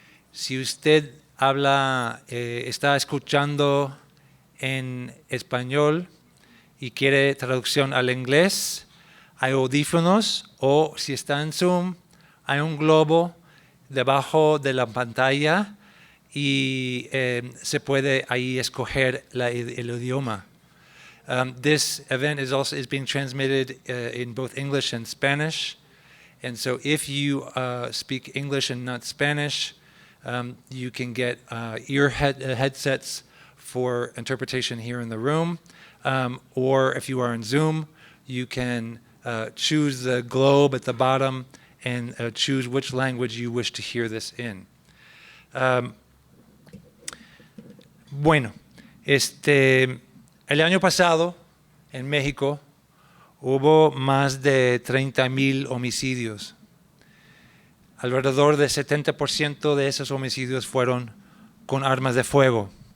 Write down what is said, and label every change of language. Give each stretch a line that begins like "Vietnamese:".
Spanish: Si usted está escuchando en español y quiere traducción al inglés, hay audífonos, o si está en Zoom, hay un globo debajo de la pantalla y se puede ahí escoger el idioma.
English: This event is being transmitted in both English and Spanish. And so if you speak English and not Spanish, you can get headsets for interpretation here in the room. Or if you are in Zoom, you can choose the globe at the bottom and choose which language you wish to hear this in.
Spanish: Bueno, el año pasado en México hubo más de 30,000 homicidios. Alrededor del 70% de esos homicidios fueron con armas de fuego.